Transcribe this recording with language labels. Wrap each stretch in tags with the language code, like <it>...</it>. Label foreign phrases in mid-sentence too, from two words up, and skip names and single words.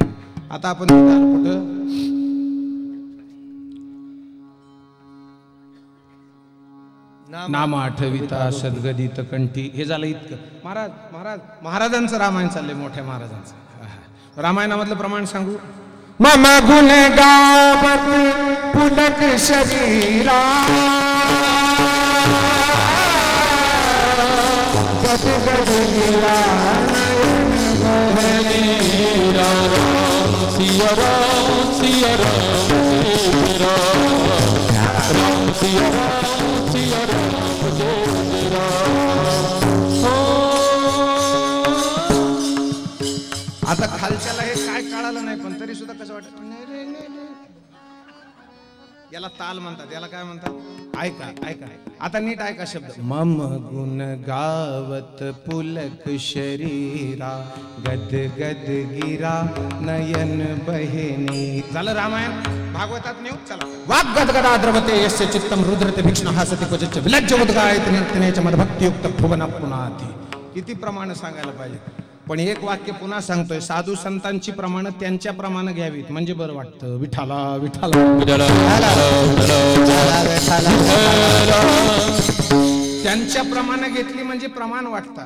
<mr>आता आपण कुठं नाम आठविता सद्गदित कंठी. हे झालं इतकं. महाराजांचं रामायण चाललंय. मोठ्या महाराजांचं रामायणामधलं प्रमाण सांगू.</mr> <awa>मम गुण गावत पुलक शरीरा गदगद गिरा सिया राम सिया राम राम सिया राम सिया राम जय राम.</awa> <mr>आता खालच्याला हे काय कळालं नाही पण तरी सुद्धा कसं वाटत. याला ताल म्हणतात. याला काय म्हणतात. ऐका ऐका. आता नीट ऐका शब्द.</mr> <awa>मम गुण गावत पुलक शरीरा गद गद गिरा नयन बहिनी.</awa> <mr>झालं रामायण. भागवतात नेऊ. चला.</mr> <sa>वाग गदगदा द्रवते यस्य चित्तम रुद्रते भीक्ष्ण हासते क्वचित विलज्ज उद्गायते नर्तनेच मद भक्तियुक्त भुवन पुनाती.</sa> <mr>किती प्रमाण सांगायला पाहिजे. पण एक वाक्य पुन्हा सांगतोय. साधू संतांची प्रमाण त्यांच्या प्रमाणे घ्यावीत म्हणजे बरं वाटतं. विठाला विठाला. त्यांच्या प्रमाणे घेतली म्हणजे प्रमाण वाटतात.</mr>